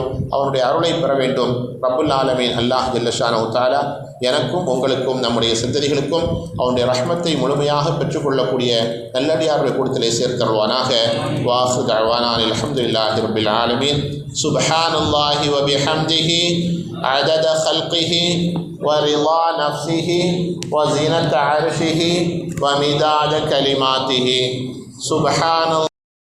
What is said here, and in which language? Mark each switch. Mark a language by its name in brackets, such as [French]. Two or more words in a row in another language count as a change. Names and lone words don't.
[Tamil] அவனுடைய அருளை பெற வேண்டும். [Arabic] رب العالمين الله جل شانه تعالى [Tamil] எனக்கும் உங்களுக்கும் நம்முடைய சிந்தனைகளுக்கும் அவனுடைய ரஹ்மத்தை முழுமையாக பெற்றுக்கொள்ளக்கூடிய நல்லடியார்களை கூட்டத்திலே சேர்த்தருள்வானாக. [Arabic] وآخر دعوانا الحمد لله رب العالمين. سبحان الله وبحمده عدد خلقه ورضا نفسه وزنة عرشه ومداد كلماته. سبحان الله.